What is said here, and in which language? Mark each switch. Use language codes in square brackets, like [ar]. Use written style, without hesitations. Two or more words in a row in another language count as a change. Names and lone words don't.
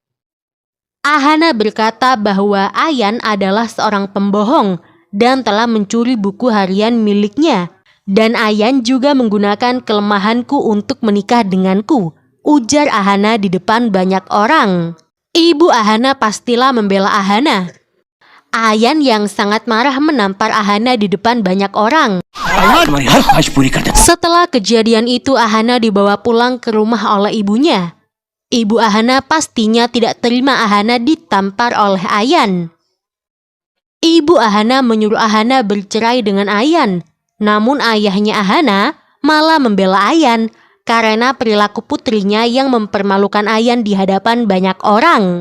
[id] Ahana berkata bahwa Ayan adalah seorang pembohong dan telah mencuri buku harian miliknya. Dan Ayan juga menggunakan kelemahanku untuk menikah denganku, ujar Ahana di depan banyak orang. Ibu Ahana pastilah membela Ahana. Ayan yang sangat marah menampar Ahana di depan banyak orang. [hi] तुम्हारी हर ख्वाहिश पूरी कर देता हूं। [id] Setelah kejadian itu, Ahana dibawa pulang ke rumah oleh ibunya. Ibu Ahana pastinya tidak terima Ahana ditampar oleh Ayan. Ibu Ahana menyuruh Ahana bercerai dengan Ayan. Namun ayahnya Ahana malah membela Ayan karena perilaku putrinya yang mempermalukan Ayan di hadapan banyak orang.